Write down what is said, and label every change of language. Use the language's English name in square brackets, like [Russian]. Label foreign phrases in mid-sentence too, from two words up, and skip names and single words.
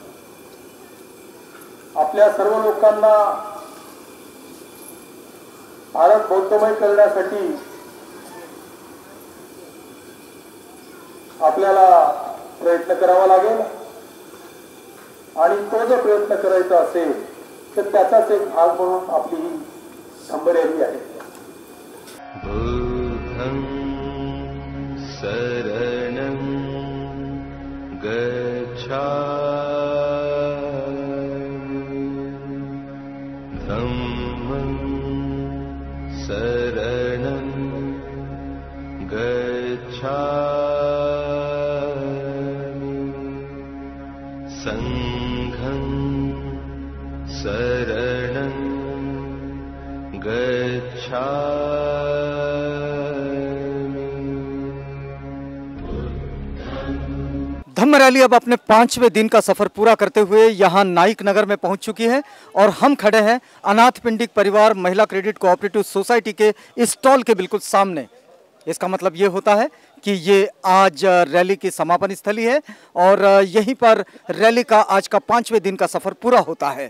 [Marathi] आपल्या सर्व लोकांना भारत बौद्धमय करण्यासाठी आपल्याला प्रयत्न करावा लागेल आणि तो जर प्रयत्न करायचा असेल तर त्याचाच एक भाग म्हणून आपली ही धम्म रॅली आहे. [Pali] बुद्धं शरणं गच्छामि धम्मं शरणं गच्छामि संघं शरणं [Hindi] धम्म रैली अब अपने 5वें दिन का सफर पूरा करते हुए यहाँ नाइक नगर में पहुँच चुकी है और हम खड़े हैं अनाथ पिंडिक परिवार महिला क्रेडिट कोऑपरेटिव सोसाइटी के स्टॉल के बिल्कुल सामने। इसका मतलब ये होता है कि ये आज रैली की समापन स्थली है और यहीं पर रैली का आज का 5वें दिन का सफर पूरा होता है।